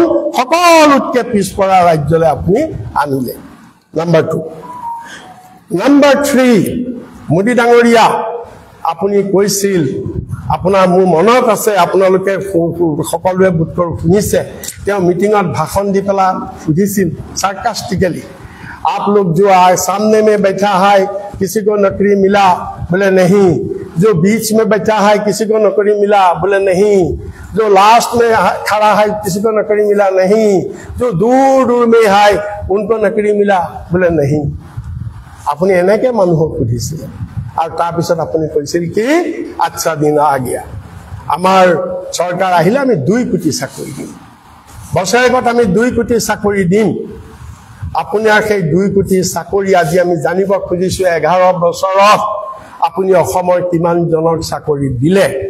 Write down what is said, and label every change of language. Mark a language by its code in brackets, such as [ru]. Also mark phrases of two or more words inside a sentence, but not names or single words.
[as] সকলোতকৈ পিছপৰা ৰাজ্যলৈ আপুনি আনিলে নাম্বাৰ 2 নাম্বাৰ 3 মোদী ডাঙৰীয়া আপুনি কৈছিল আপোনাৰ মোৰ মনত আছে আপোনালোকে সকলোৱে বুটকৰ শুনিছে তেওঁ মিটিঙত ভাষণ দি পেলা সুধিছিল সাৰ্কাস্টিকেলি आप [hi] लोग जो आए सामने में बैठा है किसी को नौकरी मिला बोले नहीं जो बीच में बैठा है किसी को नौकरी मिला बोले नहीं जो लास्ट में खड़ा है किसी को नौकरी मिला नहीं जो दूर में है उनको नौकरी मिला बोले नहीं [as] আপুনি এনেকে মানুহক সুধিছিল আৰু তাৰ পিছত আপুনি কৈছিল কি [hi] अच्छा दिन आ गया [as] আমাৰ চৰকাৰ আহিলে আমি 2 কোটি চাকৰি দিম বছৰেকত আমি 2 কোটি চাকৰি দিম আপোনাৰ সেই 2 কোটি চাকৰি আজি আমি জানিব খুজিছো 11 বছৰত আপুনি অসমৰ কিমান জনক চাকৰি দিলে